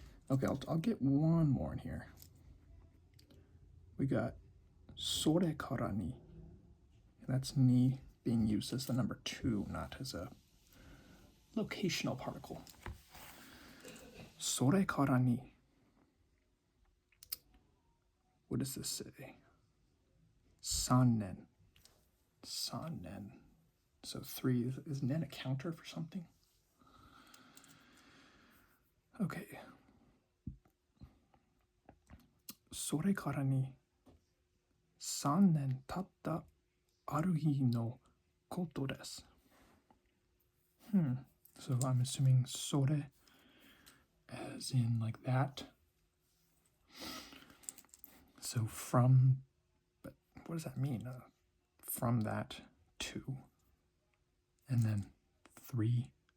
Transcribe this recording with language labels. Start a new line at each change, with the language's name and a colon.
English: Okay, I'll get one more in here. We got sore kara ni. That's ni being used as the number 2, not as a locational particle.
Japanese: それからに
English: What does this say?
Japanese: 3年 3年
English: So 3, is nen a counter for something? Okay.
Japanese: それからに3年経ったある日のことです。
English: So I'm assuming それ as in like that. So from, but what does that mean? From that to, and then 3.